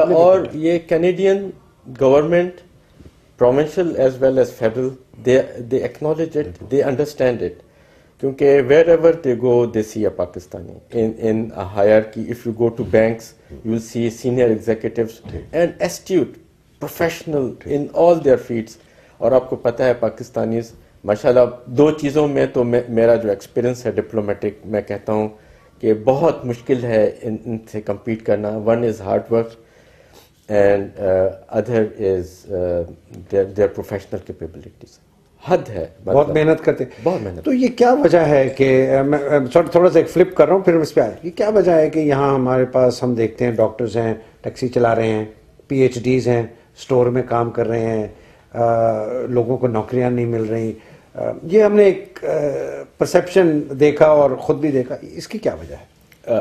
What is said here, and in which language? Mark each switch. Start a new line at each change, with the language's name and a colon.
Urdu: اور یہ Canadian government
English: provincial as well as federal, they acknowledge it, they understand it.
Urdu: کیونکہ
English: wherever they go they see a Pakistani in a hierarchy. If you go to banks you will see senior executives and astute professional in all their fields.
Urdu: اور آپ کو پتہ ہے Pakistanis ماشاءاللہ دو چیزوں میں تو میرا جو ایکسپیرینس ہے ڈپلومیٹک, میں کہتا ہوں کہ بہت مشکل ہے ان سے کمپیٹ کرنا.
English: One is hard work and other is their professional capabilities.
Urdu: حد ہے, بہت محنت کرتے ہیں, بہت محنت. تو یہ کیا وجہ ہے کہ میں تھوڑا سا ایک فلپ کر رہا ہوں پھر اس پہ آئے, یہ کیا وجہ ہے کہ یہاں ہمارے پاس ہم دیکھتے ہیں ڈاکٹرز ہیں, ٹیکسی چلا رہے ہیں, پی ایچ ڈیز ہیں, اسٹور میں کام کر رہے ہیں, لوگوں کو نوکریاں نہیں مل رہی. یہ ہم نے ایک پرسیپشن دیکھا اور خود بھی دیکھا, اس کی کیا وجہ ہے؟